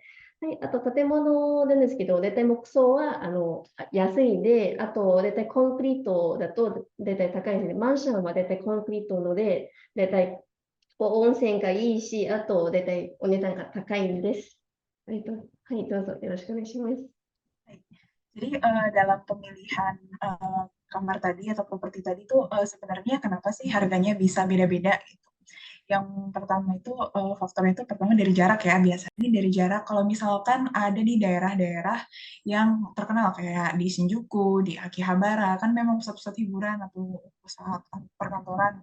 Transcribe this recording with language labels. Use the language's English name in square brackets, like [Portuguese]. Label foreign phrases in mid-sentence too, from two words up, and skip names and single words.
[Japanese] はい、あと建物なんですけど、大体木造は安いんで、あと大体コンクリートだと大体高いんですね。マンションは大体コンクリートので、大体温泉がいいし、あと大体お値段が高いんです。はい、どうぞよろしくお願いします。 [Indonesian] はい Jadi dalam pemilihan kamar tadi atau properti tadi tuh sebenarnya kenapa sih harganya bisa beda-beda gitu. Yang pertama itu faktornya itu pertama dari jarak ya, biasanya dari jarak. Kalau misalkan ada di daerah-daerah yang terkenal kayak di Shinjuku, di Akihabara, kan memang pusat-pusat hiburan atau pusat perkantoran.